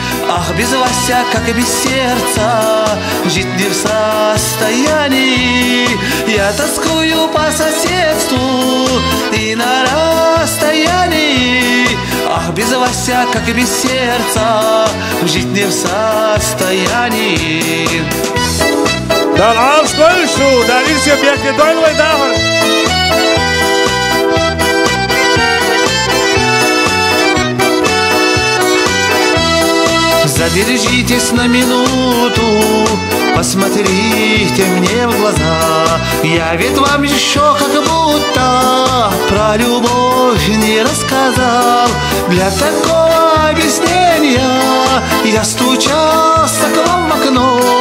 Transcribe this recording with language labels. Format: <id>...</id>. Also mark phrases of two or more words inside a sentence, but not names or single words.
<ru>Ах, без вас я, как и без сердца, жить не в состоянии. Я тоскую по соседству и на расстоянии. Ах, без вас я, как и без сердца, жить не в состоянии.</ru> <ce>Да алс кольшу, да ирсе бьете дойлой дахар.</ce> <ru>Задержитесь на минуту, посмотрите мне в глаза. Я ведь вам еще как будто про любовь не рассказал. Для такого объяснения я стучался к вам в окно.</ru>